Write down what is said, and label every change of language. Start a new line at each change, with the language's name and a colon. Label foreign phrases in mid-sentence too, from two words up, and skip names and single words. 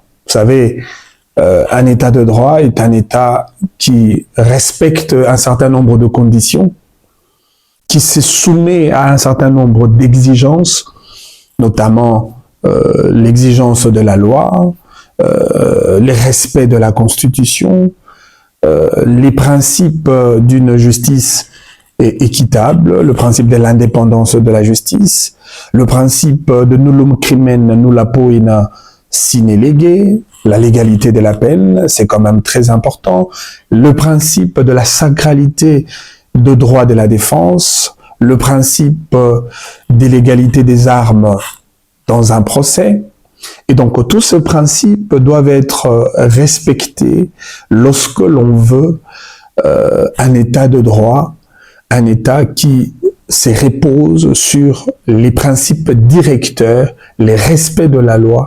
French: Vous savez, un État de droit est un État qui respecte un certain nombre de conditions, qui se soumet à un certain nombre d'exigences, notamment l'exigence de la loi, les respects de la Constitution, les principes d'une justice et équitable, le principe de l'indépendance de la justice, le principe de
Latin: nullum crimen nulla poena sine lege,
French: la légalité de la peine, c'est quand même très important, le principe de la sacralité de droit de la défense, le principe de l'égalité des armes dans un procès. Et donc, tous ces principes doivent être respectés lorsque l'on veut un état de droit, un état qui se repose sur les principes directeurs, les respects de la loi.